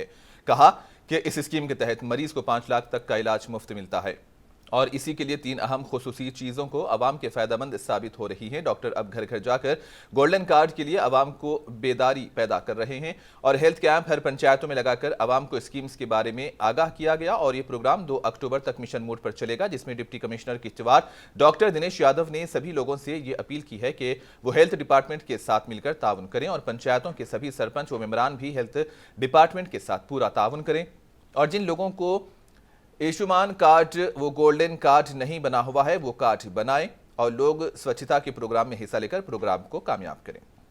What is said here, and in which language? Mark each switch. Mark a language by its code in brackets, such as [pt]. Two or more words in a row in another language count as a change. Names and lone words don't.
[ur] کہا کہ اس اسکیم کے تحت مریض کو 5 لاکھ تک کا علاج مفت ملتا ہے اور اسی کے لیے 3 اہم خصوصی چیزوں کو عوام کے فائدہ مند ثابت ہو رہی ہیں. ڈاکٹر اب گھر گھر جا کر [en] golden card [ur] کے لیے عوام کو بیداری پیدا کر رہے ہیں اور [en] health camp [ur] ہر پنچایتوں میں لگا کر عوام کو اسکیمز کے بارے میں آگاہ کیا گیا اور یہ پروگرام 2 اکتوبر تک [en] mission mode [ur] پر چلے گا جس میں [en] deputy commissioner [ur] کشتواڑ ڈاکٹر دنیش یادو نے سبھی لوگوں سے یہ اپیل کی ہے کہ وہ [en] health department [ur] کے ساتھ مل کر تعاون کریں اور پنچایتوں کے سبھی سرپنچ و ممبران بھی [en] health department [ur] کے ساتھ پورا تعاون کریں اور جن لوگوں کو آیوشمان کارڈ وہ [en] golden card [ur] نہیں بنا ہوا ہے وہ کارڈ بنائیں اور لوگ سوچھتا کے پروگرام میں حصہ لے کر پروگرام کو کامیاب کریں.